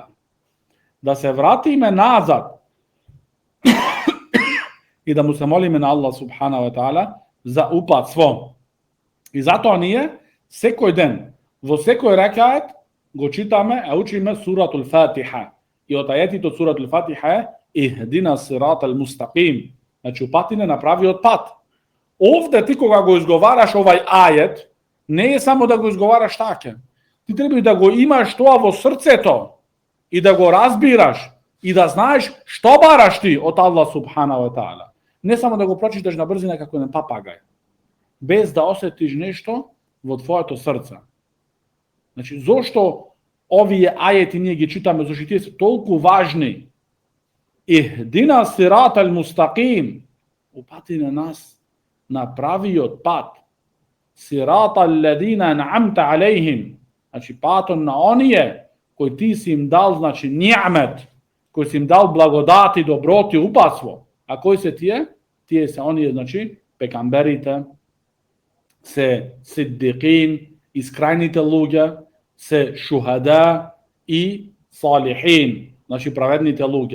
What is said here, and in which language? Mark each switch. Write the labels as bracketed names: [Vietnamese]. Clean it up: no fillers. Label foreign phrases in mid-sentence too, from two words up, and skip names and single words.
[Macedonian] Да се вратиме назад и да му се молиме на [Arabic] الله سبحانه وتعالى [Macedonian] за упатство. И затоа ние секој ден, во секој рекаат, го читаме, а учиме суратул Фатиха. И од ајетите од суратул Фатиха е [Arabic] اهدنا الصراط المستقيم. [Macedonian] Значи упати не направиот пат. Овде ти кога го изговараш овај ајет, не е само да го изговараш така. Ти треба да го имаш тоа во срцето и да го разбираш и да знаеш што бараш ти од [Arabic] الله سبحانه وتعالى. [Macedonian] Не само да го прочиташ на брзина како еден папагај, без да осетиш нешто во твоето срце. Значи, зошто овие ајети ние ги читаме, зашто тие се толку важни? [Arabic] اهدنا الصراط المستقيم, [Macedonian] упати на нас на правиот пат. [Arabic] صراط الذين أنعمت عليهم, [Macedonian] значи патот на оние кои ти си им дал, значи ниъмет, кои си им дал благодати, доброти, упатство. А кои се тие? Тие се оние, значи, пекамберите, се сиддикин, искрајните луѓе, се шухада и салихин, значи праведните луѓе.